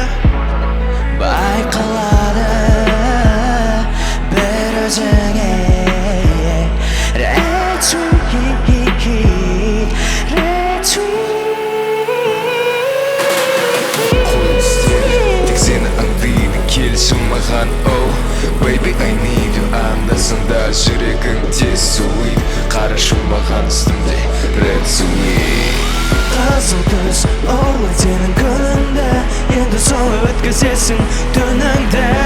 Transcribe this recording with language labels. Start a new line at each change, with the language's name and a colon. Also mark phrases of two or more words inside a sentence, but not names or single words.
Kazakh: Байқалады бір өзіңе
English: Red Sweet, Red Sweet.
Kazakh: Тек сені аңдиды келші маған,
English: oh Baby, I need you,
Kazakh: анда-санда жүрегің тез суит. Қарашы маған үстімде
English: Red Sweet.
Kazakh: Қызыл түс орлы сенің күніңді, енді сол өткізесің түніңді.